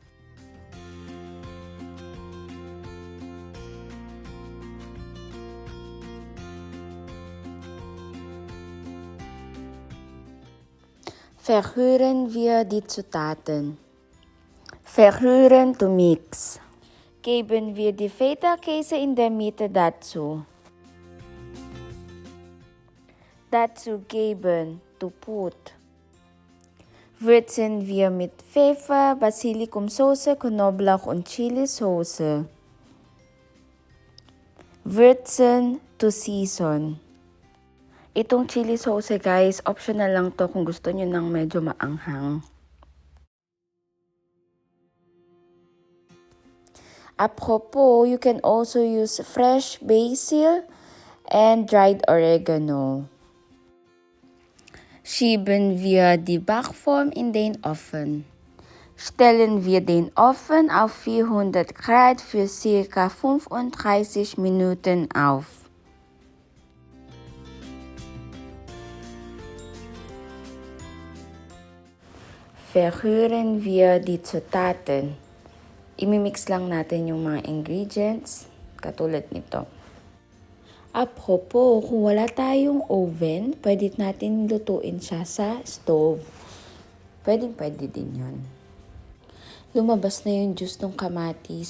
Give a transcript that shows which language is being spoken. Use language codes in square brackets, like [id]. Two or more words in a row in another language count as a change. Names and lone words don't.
[de] Verrühren wir die Zutaten. [en] Verrühren to mix. [de] Geben wir die Feta-Käse in der Mitte dazu. Dazu geben, [en] to put. [de] Würzen wir mit Pfeffer, Basilikumsoße, Knoblauch und Chili-Soße. [en] Würzen to season. [tl] Itong [en] chili sauce [tl] guys, optional lang to kung gusto nyo ng medyo maanghang. [en] Apropos, you can also use fresh basil and dried oregano. [de] Schieben wir die Backform in den Ofen. Stellen wir den Ofen auf 400 Grad für ca. 35 Minuten auf. Verrühren wir die Zutaten. [tl] Imimix lang natin yung mga ingredients, katulad nito. Apropos, kung wala tayong oven, pwede natin lutuin siya sa stove. Pwede din yun. Lumabas na yung juice ng kamatis.